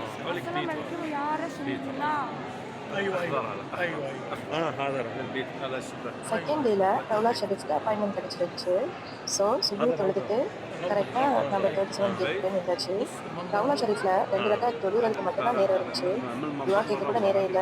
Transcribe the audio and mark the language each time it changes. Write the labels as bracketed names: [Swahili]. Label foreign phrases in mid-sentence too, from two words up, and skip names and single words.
[Arabic] عليكم يا رسول الله. هذا راح البيت هذا شكرا. [English] second dayல [Tamil] ரவுலா ஷெரீஃப்ல அப்பாயின்மெண்ட் கிடைச்சிருச்சு. ஸோ சுபு தொழுதுட்டு கரெக்டாக நம்ம 37 கேட்டு நின்றாச்சு. ரவுலா ஷெரீஃப்ல 2 ரக்காத் தொழுகிறதுக்கு மட்டும்தான் நேரம் இருந்துச்சு. துவா கேட்க கூட நேரம் இல்லை.